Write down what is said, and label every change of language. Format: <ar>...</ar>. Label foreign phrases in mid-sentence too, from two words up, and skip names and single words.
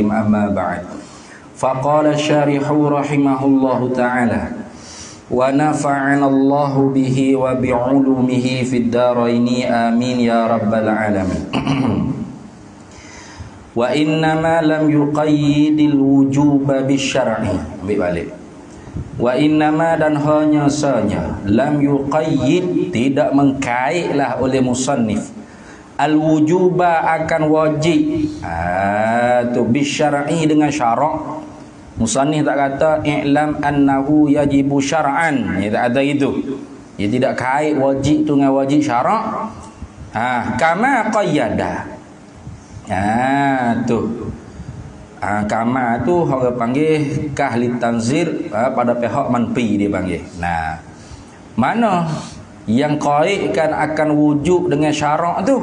<ar>أما بعد فقال الشارح رحمه الله تعالى ونفعنا الله به وبعلومه في الدارين آمين يا رب العالمين. وإنما لم يقيد الوجوب بالشرع.</ar> <ms>Balik.</ms> <ar>وإنما</ar> <ms>dan hanya saja</ms> <ar>لم يقيد</ar> <ms>tidak mengkaitlah oleh musannif al-wujuba akan wajib. Tu bisyar'i dengan syarak. Musannif tak kata</ms> <ar>اعلم أنه يجب شرعا.</ar> <ms>Dia tak ada itu. Dia tidak kait wajib tu dengan wajib syarak.</ms> <ar>كما قيد. Tu.</ar> <ms>Kama tu orang panggil kahli tanzir, pada pihak manfi dia panggil. Nah, mana yang qaidkan akan wujud dengan syarak tu?</ms>